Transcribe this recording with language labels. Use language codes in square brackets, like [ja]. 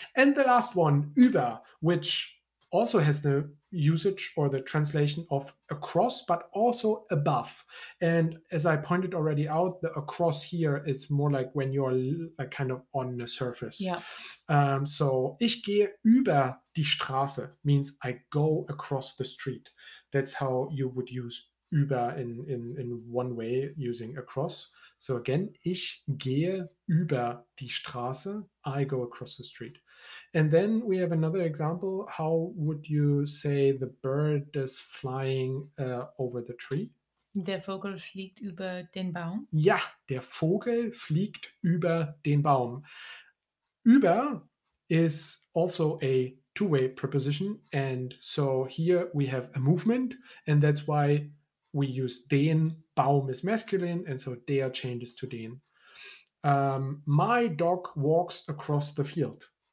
[en] And the last one, über, which also has the usage or the translation of across, but also above. And as I pointed already out, the across here is more like when you're kind of on the surface. Yeah. So [de] ich gehe über die Straße [en] means I go across the street. That's how you would use über in one way using across. [de] So again, ich gehe über die Straße. [en] I go across the street. And then we have another example. How would you say the bird is flying over the tree? [de] Der Vogel fliegt über den Baum. Ja, der Vogel fliegt über den Baum. [en] Über is also a two-way preposition. And so here we have a movement. And that's why we use den. Baum is masculine. And so der changes to den. My dog walks across the field.